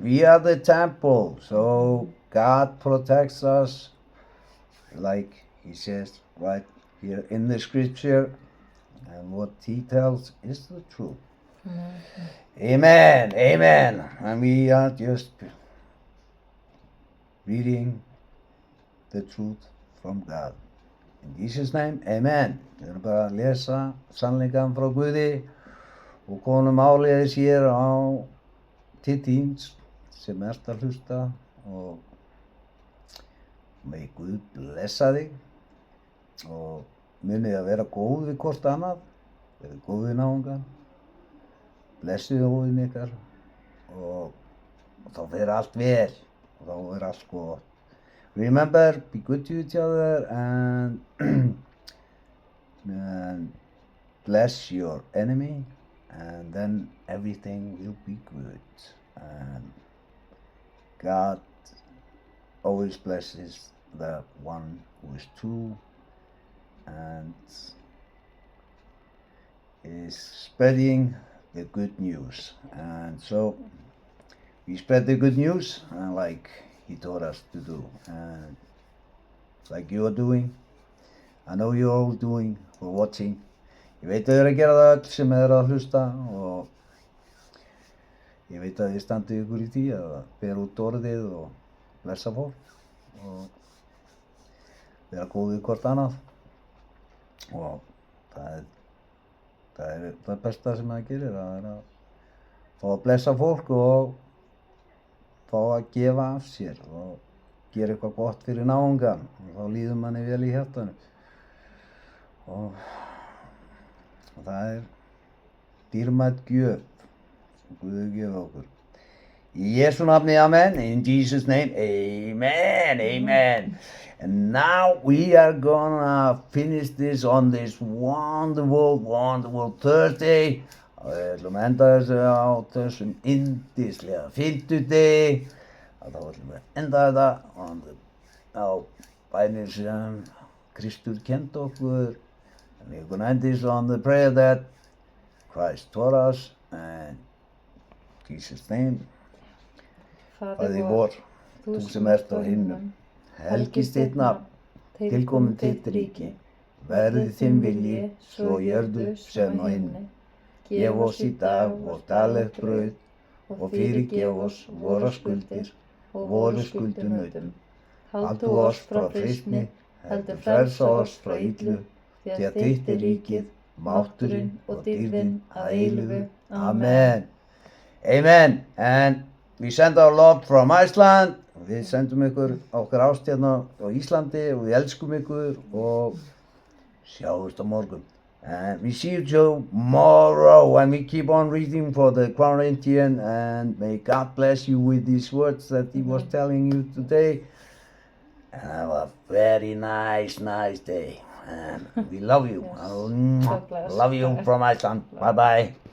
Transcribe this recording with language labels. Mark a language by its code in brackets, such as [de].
[en] We are the temple. So God protects us like he says right here in the scripture. And what he tells is the truth. Amen. Amen. And we are just reading the truth from God. In Jesus' name, amen. [is] Við erum bara að lesa sannleikann frá Guði og konum áleiðis hér á til þíns sem ert að hlusta og megi Guð blessa þig og munið að vera góð við hvort annað, verið góð við náungan, blessið hóðin ykkar og þá fer allt vel og þá er allt gott. [en] Remember, be good to each other and, and bless your enemy, and then everything will be good. And God always blesses the one who is true and is spreading the good news. And so we spread the good news like he taught us to do, and like you are doing. I know you're all doing or watching. [is] Ég veit að þið eru að gera það öll sem eru að hlusta og ég veit að þið standið ykkur í því að bera út orðið og blessa fólk og vera góðið hvort annað og það er það besta sem það gerir, það er að fá að blessa fólk og fá að gefa af sér og gera eitthvað gott fyrir náungan og þá líður manni vel í hjartanu og það er dýrmæt gjöf sem Guð gefur okkur. Í Jesu nafni, amen. [en] In Jesus' name, amen, amen. And now we are gonna finish this on this wonderful Thursday. [is] Og við ætlum að enda þessu á þessum yndislega fimmtudegi. Og þá ætlum við að enda þetta á bænir sem Kristur kenndi okkur. [en] And we're gonna end this on the prayer that Christ taught us. And in Jesus' name. [is] Faðir vor, þú sem ert á himnum, helgist þitt nafn, tilkomin þitt ríki, verði þinn vilji, svo á jörðu sem á himni. Gef oss í dag vort daglegt brauð og fyrirgef oss vorar skuldir og voru skuldunautum. Haltu oss frá freistni, heldur frelsa oss frá illu, því að þitt er ríkið, mátturinn og dýrðin að eilífu. [en] Amen. Amen. And we send our love from Iceland. [is] Við sendum ykkur okkar ást hérna á Íslandi og við elskum ykkur og sjáumst á morgun. [en] And we see you tomorrow and we keep on reading for the Corinthian and may God bless you with these words that he was telling you today. And have a very nice day. And we love you. Love you from Iceland. Bye bye.